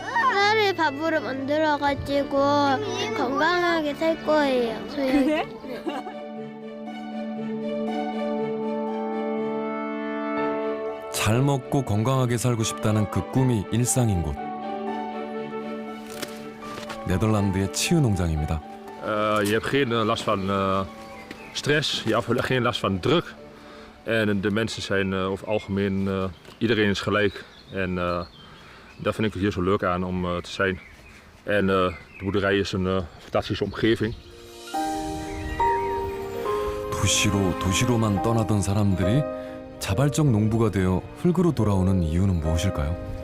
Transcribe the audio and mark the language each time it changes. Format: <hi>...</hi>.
<ko>쌀을 밥으로 만들어가지고 건강하게 살 거예요. 그래? 잘 먹고 건강하게 살고 싶다는 그 꿈이 일상인 곳. 네덜란드의 치유 농장입니다.</ko> <nl>Je hebt geen last van stress, je hebt geen last van druk. En de mensen zijn over het algemeen, iedereen is gelijk. En dat vind ik hier zo leuk aan om te zijn. En de boerderij is een fantastische omgeving.</nl> <ko>도시로만 떠나던 사람들이 자발적 농부가 되어 흙으로 돌아오는 이유는 무엇일까요?</ko>